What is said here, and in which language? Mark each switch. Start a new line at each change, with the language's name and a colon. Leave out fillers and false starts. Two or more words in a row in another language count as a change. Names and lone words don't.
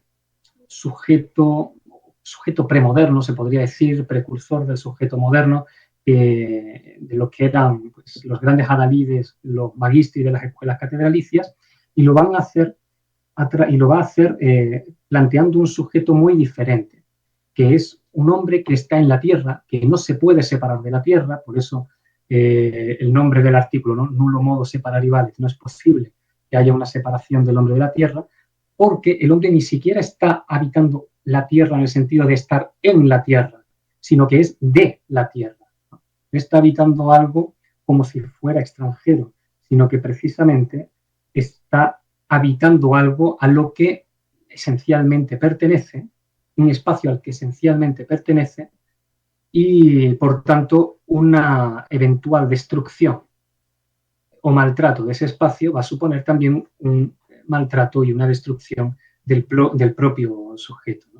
Spanish: sujeto premoderno, se podría decir, precursor del sujeto moderno, de lo que eran pues, los grandes adalides, los magistri de las escuelas catedralicias, y lo va a hacer planteando un sujeto muy diferente, que es un hombre que está en la tierra, que no se puede separar de la tierra, por eso el nombre del artículo, ¿no?
Latin: Nullo modo separari valet,
Spanish: no es posible que haya una separación del hombre de la tierra, porque el hombre ni siquiera está habitando la tierra en el sentido de estar en la tierra, sino que es de la tierra. No está habitando algo como si fuera extranjero, sino que precisamente está habitando algo a lo que esencialmente pertenece, un espacio al que esencialmente pertenece, y por tanto una eventual destrucción o maltrato de ese espacio va a suponer también un maltrato y una destrucción del propio sujeto, ¿no?